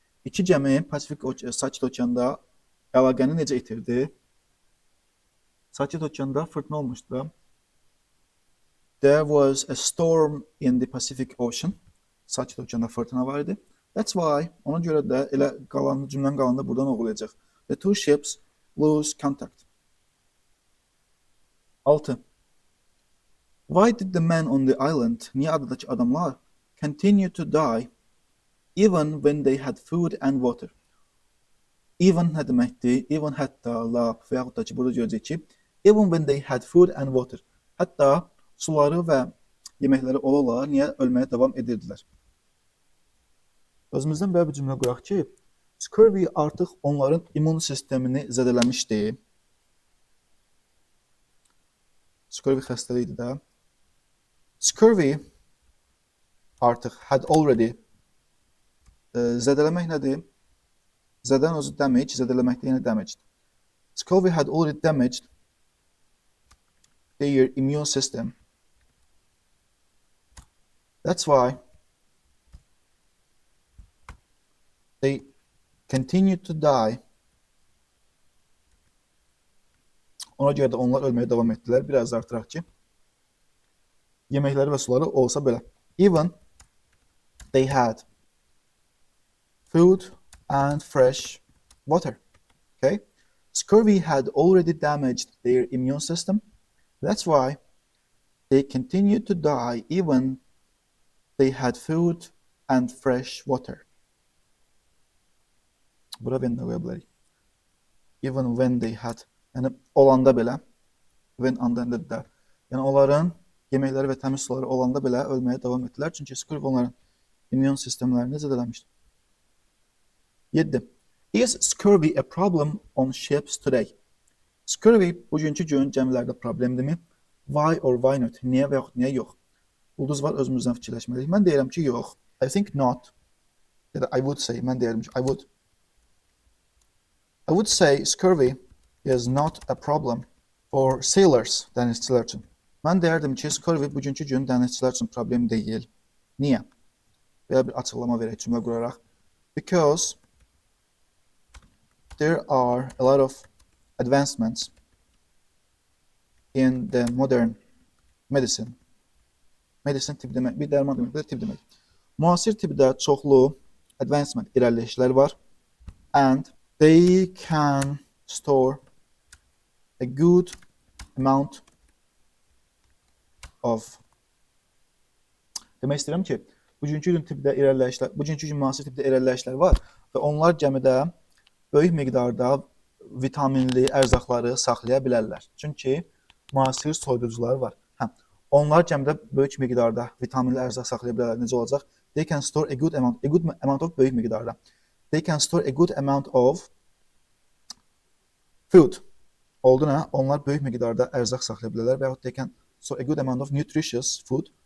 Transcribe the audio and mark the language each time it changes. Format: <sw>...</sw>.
<az>İki gəmi Pasifik Sakit Okeanda əlaqəni necə itirdi? Sakit Okeanda fırtına olmuşdu.</az> <en>There was a storm in the Pacific Ocean.</en> <az>Sakit Okeanda fırtına var idi.</az> <en>That's why,</en> <az>ona görə də elə cümlənin qalanında buradan oxuyacaq.</az> <en>The two ships lose contact. 6. Why did the men on the island,</en> <az>niyə adadakı adamlar,</az> <en>continue to die even when they had food and water?</en> <az>Even nə deməkdir? Even hətta, lap və yaxud da ki, burada görəcək ki,</az> <en>even when they had food and water.</en> <az>Hətta suları və yeməkləri ola-ola niyə ölməyə davam edirdilər? Özümüzdən belə bir cümlə quraq ki, scurvy artıq onların immun sistemini zədələmişdi. Scurvy xəstəliyi idi də. Scurvy artıq</az> <en>had already</en> <az>zədələmək nədir? Zədən özü damage, zədələməkdə yenə damaged.</az> <en>Scurvy had already damaged their immune system. That's why they continued to die.</en> <az>Ona görə də onlar ölməyə davam etdilər. Biraz da artıraq ki, yeməkləri və suları olsa belə.</az> <en>Even they had food and fresh water. Okay? Scurvy had already damaged their immune system. That's why they continued to die even they had food and fresh water.</en> <az>Bura when də qoya bilərik.</az> <en>Even when they had,</en> <az>yəni olanda belə, when and də. Yəni onların yeməkləri və təmiz suları olanda belə ölməyə davam etdilər. Çünki scurvy onların immun sistemlərini zədələmişdi. 7.</az> <en>Is scurvy a problem on ships today?</en> <az>Scurvy bugünkü gün gəmilərdə problemdirmi?</az> <en>Why or why not?</en> <az>Niyə və yaxud niyə yox? Ulduz var, özümüzdən fikirləşməliyik. Mən deyirəm ki, yox.</az> <en>I think not.</en> <az>Ya da</az> <en>I would say,</en> <az>mən deyirəm ki,</az> <en>I would say scurvy is not a problem for sailors,</en> <az>dənizçilər üçün. Mən deyərdim ki, scurvy bugünkü gün dənizçilər üçün problem deyil. Niyə? Belə bir açıqlama verək, cümlə quraraq.</az> <en>Because there are a lot of advancements in the modern medicine</en> <az>Medicine tibb demək, bir dərman demək, bir tibb demək. Müasir tibbdə çoxlu advancement, irəliləyişlər var</az> <en>and they can store a good amount of.</en> <az>Demək istəyirəm ki, bugünkü gün tibbdə irəliləyişlər, bugünkü gün müasir tibbdə irəliləyişlər var və onlar gəmidə böyük miqdarda vitaminli ərzaqları saxlaya bilərlər. Çünki müasir soyuducular var. Onlar gəmidə böyük miqdarda vitaminli ərzaq saxlaya bilərlər. Necə olacaq?</az> <en>They can store a good amount of</en> <az>böyük miqdarda.</az> <en>They can store a good amount of food.</en> <az>Oldu nə? Onlar böyük miqdarda ərzaq saxlaya bilərlər və yaxud</az> <en>they can store a good amount of nutritious food.</en>